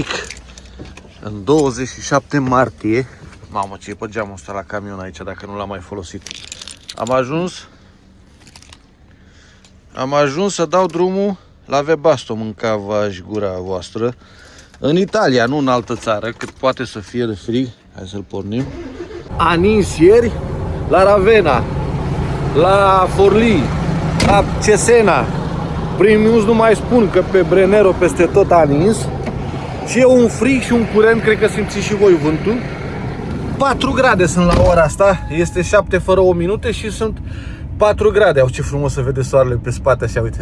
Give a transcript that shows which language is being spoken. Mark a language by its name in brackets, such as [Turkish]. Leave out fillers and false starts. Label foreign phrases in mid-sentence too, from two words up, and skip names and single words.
[Romanian] În 27 martie, mamă, ce e pe geamul ăsta la camion aici, dacă nu l-am mai folosit. Am ajuns să dau drumul la Webasto, mâncava-și gura voastră. În Italia, nu în altă țară, cât poate să fie de frig. Hai să-l pornim. A nins ieri la Ravenna, la Forlì, la Cesena. Primul nu mai spun că pe Brennero peste tot a nins. Și e un frig și un curent, cred că simțiți și voi vântul. 4 grade sunt la ora asta, este 7 fără 1 minute și sunt 4 grade. Au, ce frumos să vede soarele pe spate așa, uite.